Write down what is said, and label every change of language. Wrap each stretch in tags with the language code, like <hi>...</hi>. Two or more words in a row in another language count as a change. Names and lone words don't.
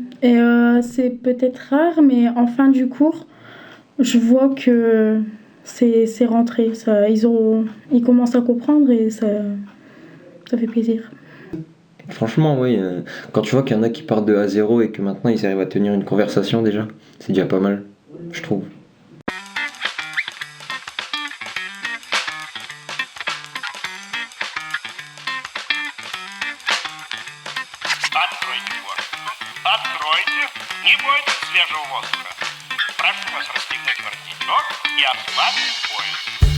<fr>Et c'est peut-être rare, mais en fin du cours, je vois que c'est rentré. Ils commencent à comprendre et ça fait plaisir. Franchement, oui. Quand tu vois qu'il y en a qui partent de A0 et que maintenant ils arrivent à tenir une conversation déjà, c'est déjà pas mal, je trouve.</fr> <ru>Откройте форточку. Откройте. Не бойтесь свежего воздуха. Прошу вас расстегнуть воротничок и ослабить пояс.</ru>